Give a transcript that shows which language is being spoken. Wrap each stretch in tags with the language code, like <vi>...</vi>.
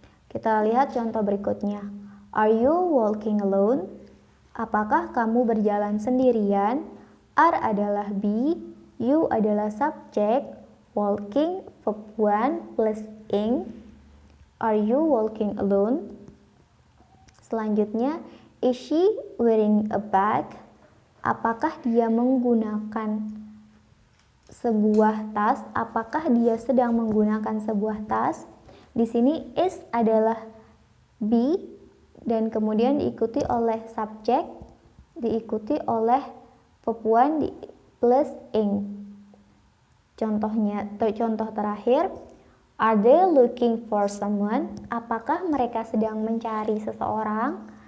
<id>Kita lihat contoh berikutnya.</id> <en>Are you walking alone?</en> <id>Apakah kamu berjalan sendirian? Are adalah be, you adalah subjek, walking verb 1 plus ing.</id> <en>Are you walking alone?</en> <id>Selanjutnya,</id> <en>is she wearing a bag?</en> <id>Apakah dia menggunakan sebuah tas? Apakah dia sedang menggunakan sebuah tas? Di sini is adalah be dan kemudian diikuti oleh subjek, diikuti oleh verb 1 plus ing. Contoh terakhir,</id> <en>are they looking for someone?</en> <id>Apakah mereka sedang mencari seseorang?</id>